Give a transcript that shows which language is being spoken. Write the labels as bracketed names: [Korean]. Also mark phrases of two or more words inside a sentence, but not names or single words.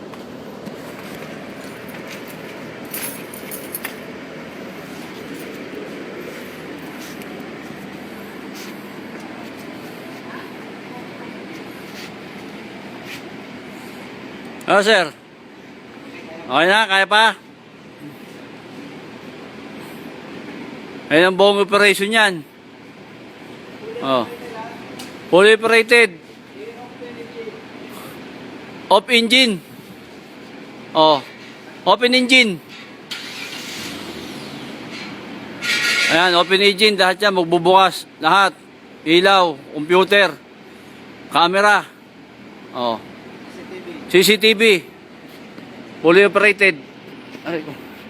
[English] Oh, sir. [Filipino] Okay na, kaya pa? Ayan ang buong operation yan. [English] Oh. Fully operated. Off engine. Oh. Open engine. [Filipino] Ayan, [English] open engine. [Filipino] Lahat yan, magbubukas. Lahat. Ilaw, computer, camera. [English] Oh. CCTV. Fully operated. [Filipino] Ay ko.